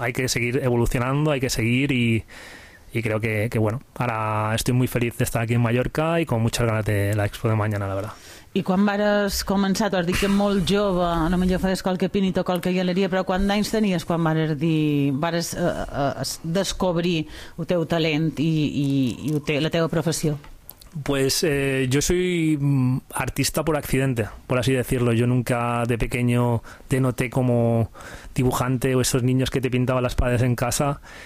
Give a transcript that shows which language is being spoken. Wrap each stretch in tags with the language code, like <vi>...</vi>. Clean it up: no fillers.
<es>Hay que seguir evolucionando, hay que seguir y creo que bueno, ahora estoy muy feliz de estar aquí en Mallorca y con muchas ganas de la expo de mañana, la verdad.</es> <ca>I quan vas començar, t'ho has dit que molt jove, a lo millor fas qualque pinit o qualque galeria, però quant d'anys tenies quan vas descobrir el teu talent i la teva professió?</ca> <es>Pues yo soy artista por accidente, por así decirlo. Yo nunca de pequeño te noté como dibujante o esos niños que te pintaban las paredes en casa.</es>